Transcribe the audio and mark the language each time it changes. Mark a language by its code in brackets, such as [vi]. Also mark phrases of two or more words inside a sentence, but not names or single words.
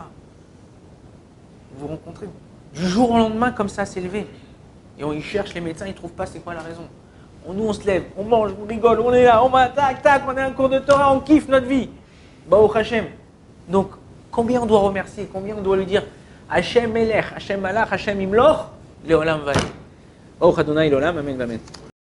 [fr] Vous vous rencontrez? Du jour au lendemain, comme ça, c'est levé. Et ils cherchent les médecins, ils ne trouvent pas c'est quoi la raison. Nous, on se lève, on mange, on rigole, on est là, on va, tac, tac, on est un cours de Torah, on kiffe notre vie. [he] ברוך השם. [fr] Donc, combien on doit remercier, combien on doit lui dire [he] השם מלך השם מלך השם ימלוך לעולם ועד. ברוך אדני לעולם אמן אמן.